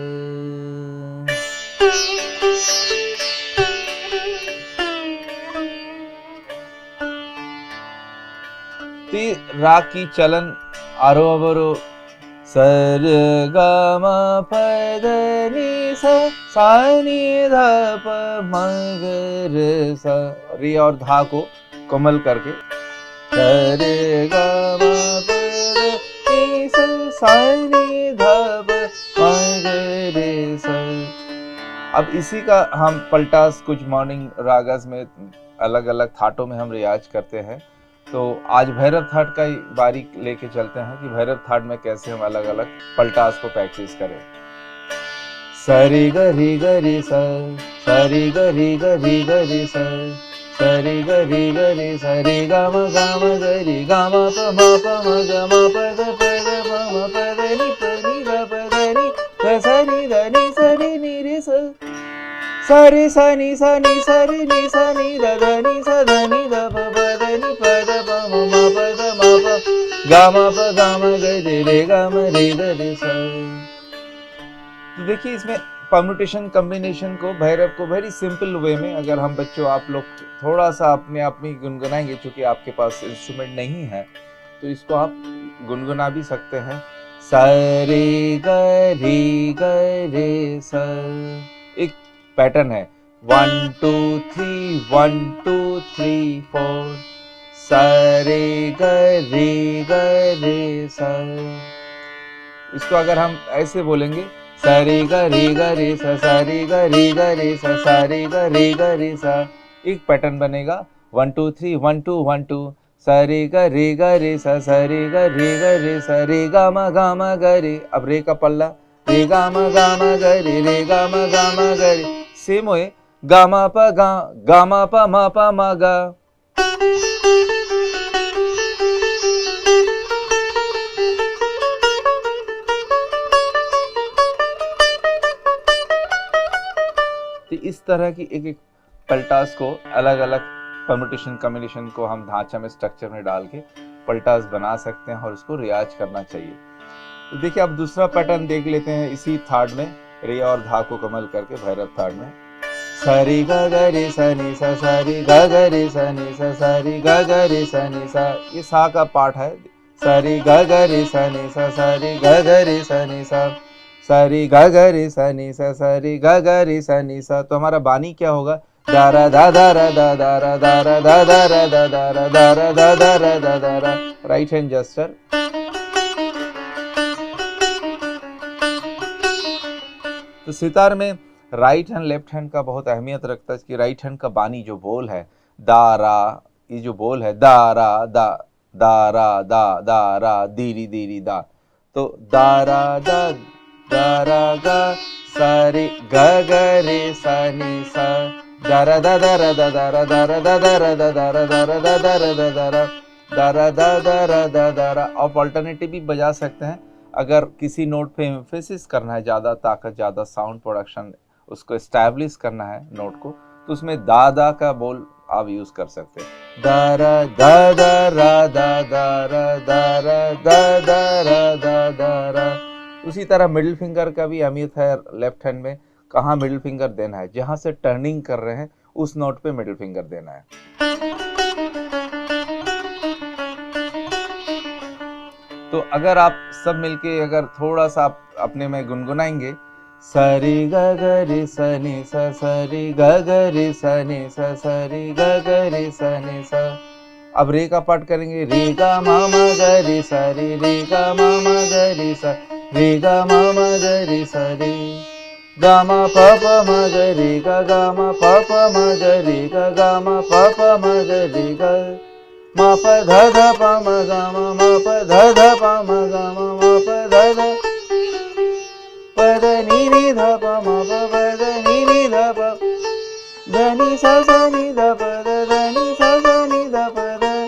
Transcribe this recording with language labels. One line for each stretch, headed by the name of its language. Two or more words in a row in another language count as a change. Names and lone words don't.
Hindi: राग की चलन आरोह अवरोह सर ग म प ध नि सा नि ध प म ग रे सा। रे और धा को कोमल करके सर ग म प ध नि सा नि ध प म ग रे सा। अब इसी का हम पलटास कुछ
English: morning ragas
Hindi: में अलग अलग थाटों में हम रियाज करते हैं। तो आज भैरव थाट का ही बारीक लेके चलते हैं कि भैरव थाट में कैसे हम अलग अलग पलटास को प्रैक्टिस करें। सरी गरी गरी सा, सरी गरी गरी गरी सा, सरी गरी गरी सरी ग म गरी ग म ग म प द म प द नि प नि द प द नि द स नि द नि स रि नि रे स सा रे सा नि स रि नि स नि द ध नि स ध नि द प प द नि प द प म प द म प ग म प ग म ग रे रे ग म रे द रे सा। तो देखिए इसमें
English: permutation combination
Hindi: को भैरव को
English: very simple way
Hindi: में अगर हम बच्चों आप लोग थोड़ा सा अपने आप में गुनगुनाएंगे, चूंकि आपके पास इंस्ट्रूमेंट नहीं है तो इसको आप गुनगुना भी सकते हैं। सा रे ग रे सा। एक पैटर्न है 1 2 3 1 2 3 4 सा रे ग रे सा। इसको अगर हम ऐसे बोलेंगे सा रे ग रे सा, सा रे ग रे सा, सा रे ग रे सा। एक पैटर्न बनेगा 1 2 3 1 2 1 2 सा रे ग रे सा, सा रे ग रे सा, रे ग म ग रे। अब रे का पल्ला रे ग म ग रे, रे ग म ग रे।
English: same way
Hindi: ग म प म प म ग। इस तरह की एक एक पलटास को अलग अलग
English: permutation combination
Hindi: को हम ढांचा में स्ट्रक्चर में डाल के पलटास बना सकते हैं और उसको रियाज करना चाहिए। तो देखिए अब दूसरा पैटर्न देख लेते हैं इसी थाट में, रे और धा को कमल करके भैरव थाट में। सरी ग रे सा नि सा, सरी ग रे सा नि सा, सरी ग रे सा नि सा। ये सा का पार्ट है। सरी ग ग रे सा नि सा सरी ग ग रे सा नि सा सरी ग ग रे सा नि सा सरी ग ग रे सा नि सा। तो हमारा बानी क्या होगा, दा रा दा दा रा दा दा रा दा रा दा दा रा दा दा रा दा रा दा दा रा दा दा रा।
English: right hand gesture.
Hindi: तो सितार में
English: right hand left hand
Hindi: का बहुत अहमियत रखता है कि
English: right hand
Hindi: का बानी जो बोल है दा रा, ये जो बोल है दा रा दा, दा रा दा रा दीरी दीरी दा। तो दा रा गा सा रे ग ग रे सा नि सा दा रा दा दा रा दा दा रा दा रा दा दा रा दा दा रा दा रा दा दा रा दा दा रा दा रा दा दा रा दा दा रा। आप ऑल्टरनेटिव भी बजा सकते हैं अगर किसी नोट पे एम्फेसिस करना है, ज़्यादा ताकत, ज़्यादा
English: sound production,
Hindi: उसको एस्टैब्लिश करना है नोट को, तो उसमें दा दा का बोल आप यूज कर सकते हैं। दा रा दा दा रा दा दा रा दा रा दा दा रा दा दा रा। उसी तरह
English: middle finger
Hindi: का भी अहमियत है
English: left hand
Hindi: में, कहाँ
English: middle finger
Hindi: देना है, जहां से टर्निंग कर रहे हैं उस नोट पे
English: middle finger
Hindi: देना है। तो अगर आप सब मिलके अगर थोड़ा सा आप अपने में गुनगुनाएंगे, सरी ग ग रे सा नि सा सरी ग ग रे सा नि सा सरी ग ग रे सा नि सा। अब रे का पार्ट करेंगे, रे गा मा मा ग रे सा रे गा मा मा ग रे सा रे गा मा मा ग रे सा रे गा मा प प म ग रे गा मा प प म ग रे गा मा प प म ग रे गा मा प ध ध प म ग मा प ध ध प म ग मा प ध ध प ध नि नि ध प म प ध नि नि ध प ध नि सा सा नि ध प ध नि सा सा नि ध प ध।